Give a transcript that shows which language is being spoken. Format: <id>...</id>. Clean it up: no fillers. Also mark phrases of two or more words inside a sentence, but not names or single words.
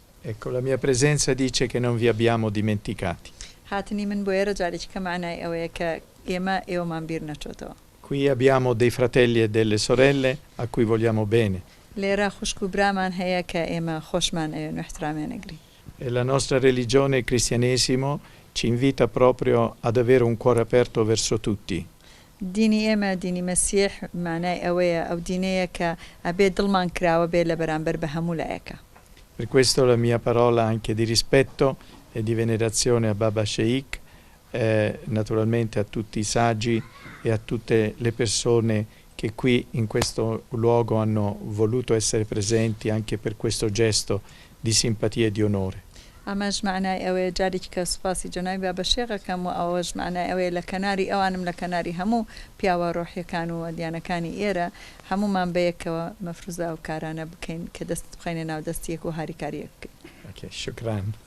<it>Ecco, la mia presenza dice che non vi abbiamo dimenticati.</it> <ckb>هاتنی من بۆ ئێرە جارێکی کە معنای ئەوەیە کە ئێوەمان بیر نەچۆتەوە.</ckb> <it>Qui abbiamo dei fratelli e delle sorelle a cui vogliamo bene.</it> <ckb>لێرە خوشک و برامان هەیە کە ئێمە خۆشمان ئەوێن و احترامیان ئەگرین.</ckb> <it>E la nostra religione, il cristianesimo, ci invita proprio ad avere un cuore aperto verso tutti.</it> <ckb>دینی ئێمە دینی مەسیح معنای ئەوەیە ئەو دینەیە کە ئەبێ دڵمان کراوە بێ لە بەرامبەر بە هەموو لایەکە.</ckb> <it>Per questo la mia parola anche di rispetto e di venerazione a Baba Sheikh, naturalmente a tutti i saggi e a tutte le persone che qui in questo luogo hanno voluto essere presenti anche per questo gesto di simpatia e di onore.</it> <ckb>ئەمەش معنای ئەوەیە جارێکی کە سوپاسی جەنابی بابە شێخەکەم و ئەوەش معنای ئەوەیە لە کەناری ئەوانم لە کەناری هەموو پیاوە ڕۆحیەکان و دیانەکانی ئێرە هەمومان بەیەکەوە مەفروزا و کارانە بکەین کە دەست بخەینە ناو دەستیەک و هاریکاریەک بکەین.</ckb> <ar>Okay, شكرا.</ar>